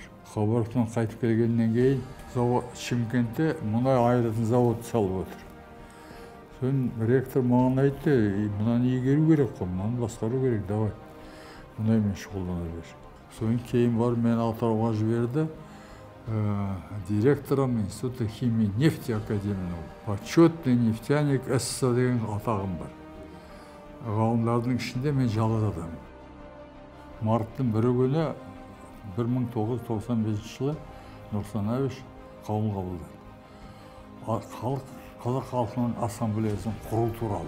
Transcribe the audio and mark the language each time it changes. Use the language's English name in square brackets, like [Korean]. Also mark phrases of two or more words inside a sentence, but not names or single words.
[Kazakh] Хабаровтан қайтып келгеннен кейін Шымкентте мұнай айыратын завод салып отыр. Содан ректор маған айтты, мұнаны игеру керек қой, мұнаны басқару керек, давай. Мұнаймен шұғылдана бер. Содан кейін бар мен Атырауға жіберді. [Russian] Директором Института химии нефти академияның почетный нефтяник СССР [Kazakh] деген атағым бар. Ғалымдардың ішінде мен жалғыз адаммын. Марттың бірі күні 1995 жылы Нұрсұлтан Әбіш қаулы қабылдады. Қазақ халқының ассамблеясын құру туралы.